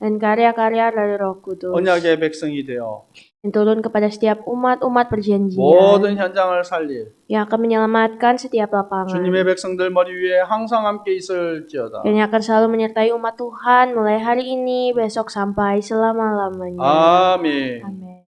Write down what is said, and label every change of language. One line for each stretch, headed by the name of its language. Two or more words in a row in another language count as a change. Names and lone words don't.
Indonesian: dan karya-karya dari Roh Kudus
Korean: 언약의 백성이 되어
Indonesian: yang turun kepada setiap umat-umat perjanjian
Korean: 모든 현장을 살릴
Indonesian: yang akan menyelamatkan setiap lapangan
Korean: 주님의 백성들 머리 위에 항상 함께 있을지어다.
Indonesian: dan yang akan selalu menyertai umat Tuhan mulai hari ini besok sampai selama-lamanya.
Korean: 아멘.
Indonesian: Amin.